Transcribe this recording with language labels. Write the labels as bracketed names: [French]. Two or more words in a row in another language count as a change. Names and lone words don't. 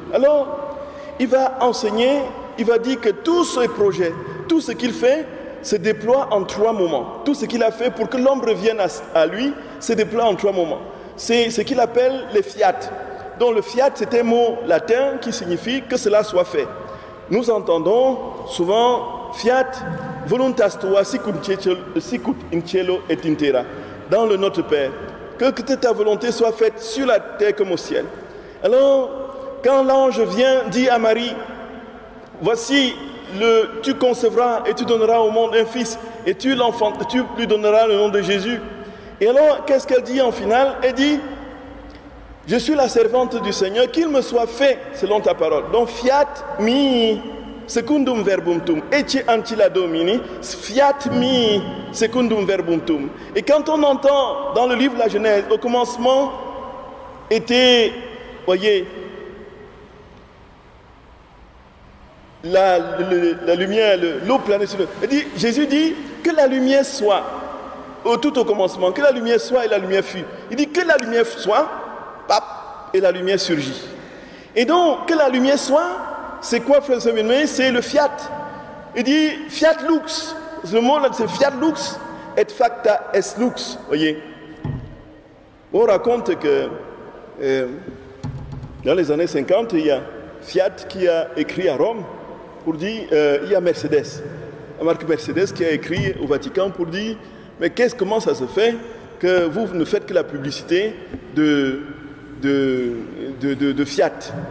[French] Alors, il va enseigner, il va dire que tous ses projets, tout ce qu'il fait, se déploie en 3 moments. Tout ce qu'il a fait pour que l'homme revienne à lui, se déploie en 3 moments. C'est ce qu'il appelle les fiat. Donc le fiat, c'est un mot latin qui signifie que cela soit fait. Nous entendons souvent [Latin] fiat voluntas tua sicut in cielo et in terra. [French] Dans le Notre Père, que ta volonté soit faite sur la terre comme au ciel. Alors, quand l'ange vient, dit à Marie, voici, tu concevras et tu donneras au monde un fils, et tu lui donneras le nom de Jésus. Et alors, qu'est-ce qu'elle dit en finale? Elle dit, je suis la servante du Seigneur, qu'il me soit fait selon ta parole. Donc, [Latin] fiat mi secundum verbum tum, ecce ancilla Domini, fiat mi secundum verbum tum. [French] Et quand on entend dans le livre de la Genèse, au commencement était, voyez, la lumière, l'eau planait sur le... Jésus dit que la lumière soit, tout au commencement, que la lumière soit et la lumière fut. Il dit que la lumière soit, et la lumière surgit. Et donc, que la lumière soit, c'est quoi, frère Samuel? C'est le fiat. Il dit [Latin] fiat lux. [French] Le mot là, c'est [Latin] fiat lux et facta est lux. [French] Voyez. On raconte que dans les années 50, il y a Fiat qui a écrit à Rome pour dire, il y a Mercedes, la marque Mercedes qui a écrit au Vatican pour dire, mais comment ça se fait que vous ne faites que la publicité de Fiat?